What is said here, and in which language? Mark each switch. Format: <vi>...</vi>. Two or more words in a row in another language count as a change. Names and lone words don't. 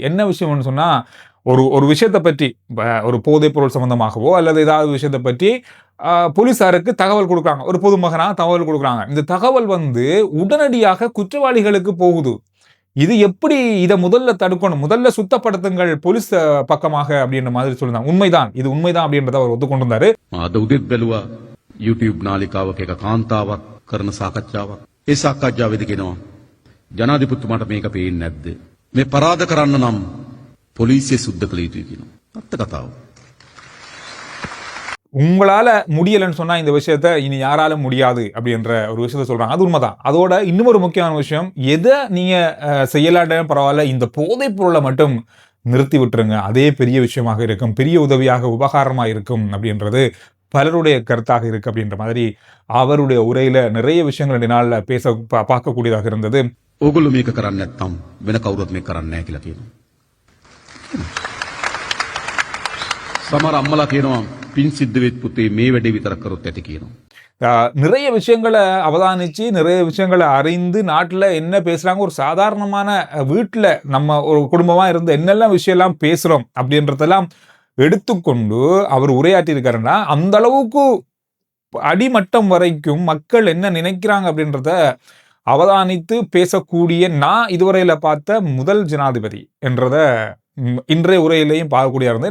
<ta>என்ன விஷயம்னு சொன்னா, ஒரு விஷயத்தை பற்றி, ஒரு போதைப் பொருள் சம்பந்தமாகவோ அல்லது ஏதாவது விஷயத்தை பற்றி போலீசாருக்கு தகவல் கொடுக்குறாங்க, ஒரு பொதுமகனா தகவல் கொடுக்குறாங்க. இந்த தகவல் உடனடியாக குற்றவாளிகளுக்கு போகுது. இது எப்படி இதை முதல்ல தடுக்கணும், முதல்ல சுத்தப்படுத்துங்கள் போலீஸ் பக்கமாக அப்படின்ற மாதிரி சொல்லிருந்தாங்க. உண்மைதான், இது உண்மைதான் அப்படின்றத அவர் ஒத்துக்கொண்டிருந்தாரு.</ta> <si>අද උදේත් බැලුවා YouTube නාලිකාවක එක කාන්තාවක් කරන සාකච්ඡාවක්. ඒ සාකච්ඡාවේදී කියනවා ජනාධිපතිතුමාට මේක පේන්නේ නැද්ද? මේ පරාද කරන්න නම් පොලිසිය සුද්ධ කළ යුතුයි කියනවා. අත්ත කතාව.</si> <ta>உங்களால முடியலன்னு சொன்னா இந்த விஷயத்த இனி யாராலும் முடியாது அப்படின்ற ஒரு விஷயத்த சொல்றாங்க. அது உண்மைதான். அதோட இன்னும் ஒரு முக்கியமான விஷயம், எதை நீங்க செய்யலாட்டாலும் பரவாயில்ல, இந்த போதைப் பொருளை மட்டும் நிறுத்தி விட்டுருங்க. அதே பெரிய விஷயமாக இருக்கும், பெரிய உதவியாக உபகாரமா இருக்கும் அப்படின்றது பலருடைய கருத்தாக இருக்கு அப்படின்ற மாதிரி அவருடைய உரையில நிறைய விஷயங்கள் 2 நாள்ல பார்க்கக்கூடியதாக இருந்தது.</ta> <si>ඕගොල්ලෝ මේක කරන්නේ නැත්නම් වෙන කවුරුත් මේක කරන්නේ නැහැ කියලා කියනවා. සමහර අම්මලා කියනවා පින් සිද්ධ වෙත් පුතේ මේ වැඩේ විතරක් කරොත් ඇති කියනවා.</si> <ta>நிறைய விஷயங்களை அவதானிச்சு நிறைய விஷயங்களை அறிந்து நாட்டில் என்ன பேசுறாங்க, ஒரு சாதாரணமான வீட்டில் நம்ம ஒரு குடும்பமா இருந்து என்னெல்லாம் விஷயம்லாம் பேசுறோம் அப்படின்றதெல்லாம் எடுத்துக்கொண்டு அவர் உரையாற்றி இருக்காருன்னா அந்த அளவுக்கு அடிமட்டம் வரைக்கும் மக்கள் என்ன நினைக்கிறாங்க அப்படின்றத அவதானித்து பேசக்கூடிய நான் இதுவரையில பார்த்த முதல் ஜனாதிபதி என்றத இன்றைய உரையிலையும் பார்க்கக்கூடிய இருந்தது.</ta>